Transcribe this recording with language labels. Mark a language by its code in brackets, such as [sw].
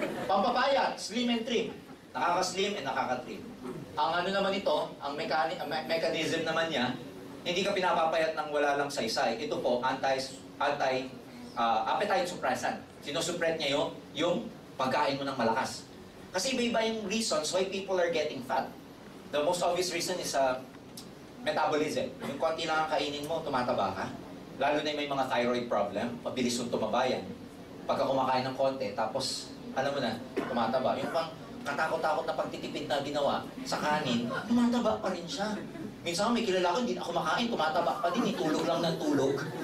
[tl] Pampapayat, slim and trim. Nakaka-slim and nakaka-trim. Ang ano naman ito, ang mechanism naman niya, hindi ka pinapapayat ng wala lang saysay. Ito po, appetite suppressant. Sinusupret niya yung pagkain mo ng malakas. Kasi iba-iba yung [en] reasons why people are getting fat. The most obvious reason is metabolism. [tl] Yung konti lang ang kainin mo, tumataba ka. Lalo na may mga thyroid problem, mabilis yung tumaba yan. Pagka kumakain ng konti, tapos alam mo na, tumataba. Yung pang katakot-takot na pagtitipid na ginawa sa kanin, tumataba pa rin siya. Minsan may kilala ko, hindi na ako makain, tumataba pa din, tulog lang ng tulog.